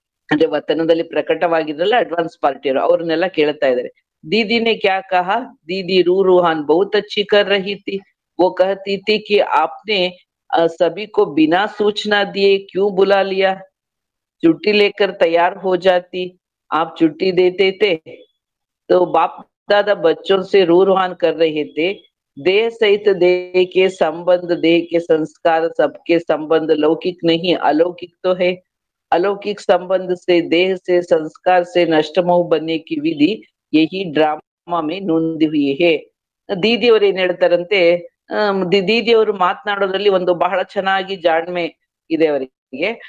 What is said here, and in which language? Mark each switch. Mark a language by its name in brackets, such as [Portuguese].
[Kannada] ಅಂದ್ರೆ ವತನದಲ್ಲಿ ಪ್ರಕಟವಾಗಿದ್ರಲ್ಲ ಅಡ್ವಾನ್ಸ್ ಪಾರ್ಟಿಯವರು, ಅವ್ರನ್ನೆಲ್ಲ ಕೇಳ್ತಾ ಇದಾರೆ. [Hindi] दीदी ने क्या कहा? दीदी रू रूहान बहुत अच्छी कर रही थी. वो कहती थी कि आपने सभी को बिना सूचना दिए क्यों बुला लिया? छुट्टी लेकर तैयार हो जाती, आप छुट्टी देते थे. तो बाप दादा बच्चों से रू रूहान कर रहे थे. देह सहित देह के संबंध, देह के संस्कार, सबके संबंध लौकिक नहीं अलौकिक तो है. अलौकिक संबंध से, देह से, संस्कार से नष्ट मोह बनने की विधि यही ಡ್ರಾಮಾ ಮೇ ನೊಂದಿ ಹುಯಿ ಹೇ. [Kannada] ದೀದಿಯವರು ಏನ್ ಹೇಳ್ತಾರಂತೆ, ದೀದಿಯವರು ಮಾತನಾಡೋದ್ರಲ್ಲಿ ಒಂದು ಬಹಳ ಚೆನ್ನಾಗಿ ಜಾಣ್ಮೆ ಇದೆ ಅವರಿಗೆ.